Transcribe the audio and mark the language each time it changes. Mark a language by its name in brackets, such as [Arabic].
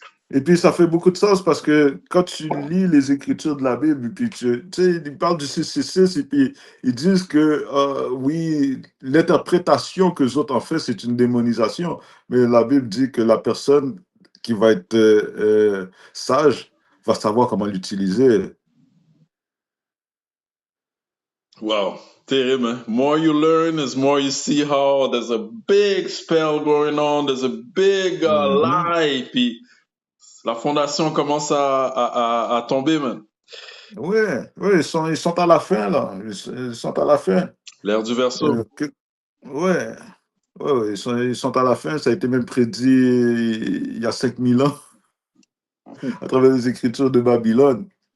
[French] Et puis, ça fait beaucoup de sens parce que quand tu lis les écritures de la Bible, et puis tu sais, ils parlent du 666 et puis ils disent que, oui, l'interprétation que les autres en fait, c'est une démonisation. Mais la Bible dit que la personne qui va être sage va savoir comment l'utiliser. Wow, terrible, hein? [English] More you learn is more you see how there's a big spell going on, there's a big Mhm. lie, [French] puis la fondation commence à tomber, man. Oui, oui, ils sont à la fin, là. Ils sont à la fin. L'ère du verso. Ouais, ouais, ouais, ils sont à la fin. Ça a été même prédit il y a 5000 ans à travers les écritures de Babylone.